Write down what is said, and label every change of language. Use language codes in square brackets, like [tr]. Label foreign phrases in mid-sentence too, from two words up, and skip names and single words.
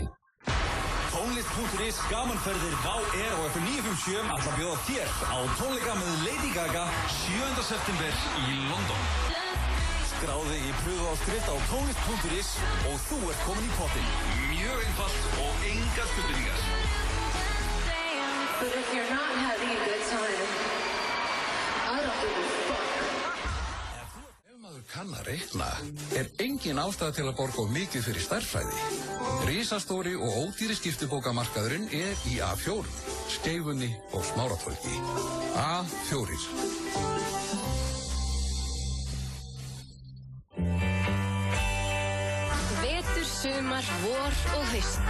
[is] Tónlist.is gamanferðir Vá Air og FM 957 ætla að bjóða þér á tónleika með Lady Gaga 7. september í London. Skráðu þig í pröfuáskrift á tónlist.is og þú ert komin í pottinn. Mjög einfalt og engar skuldbindingar. [en] But if you're not having a good time, I don't give a fuck. [is] Kann að reikna, er engin ástæða til að borga of mikið fyrir stærðfræði. Risastóri og ódýri skiptibókamarkaðurinn er í A4, Skeifunni og Smáratorgi. A4. Vetur, sumar, vor og haust.